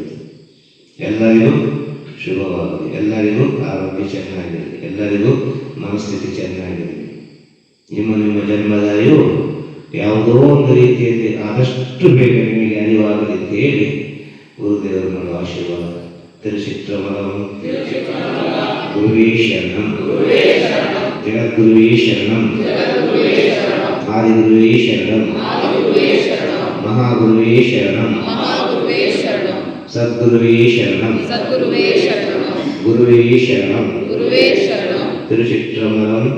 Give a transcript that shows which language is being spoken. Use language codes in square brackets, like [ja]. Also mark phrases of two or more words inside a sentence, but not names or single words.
[kn] ಎಲ್ಲರಿಗೂ ಶುಭವಾಗಲಿ, ಎಲ್ಲರಿಗೂ ಆರೋಗ್ಯ ಚೆನ್ನಾಗಿರಲಿ, ಎಲ್ಲರಿಗೂ ಮನಸ್ಥಿತಿ ಚೆನ್ನಾಗಿರಲಿ. ನಿಮ್ಮ ಜನ್ಮದಾಯು ಯಾವುದೋ ಒಂದು ರೀತಿಯಲ್ಲಿ ಆದಷ್ಟು ಬೇಗ ನಿಮಗೆ ಅರಿವಾಗಲಿ ಅಂತ ಹೇಳಿ ಗುರುದೇವರು ಮಾಡುವ ಆಶೀರ್ವಾದ. [sa] ತಿರುಚಿತ್ರಮಲಂ ಗುರುವೇ ಶರಣಂ, ಜಗದ್ಗುರುವೇ ಶರಣಂ, ಆದಿಗುರುವೇ ಶರಣಂ, ಮಹಾಗುರುವೇ ಶರಣಂ, ಸದ್ಗುರುವೇ ಶರಣಂ, ಗುರುವೇ ಶರಣಂ, ತಿರುಚಿತ್ರಮಲಂ.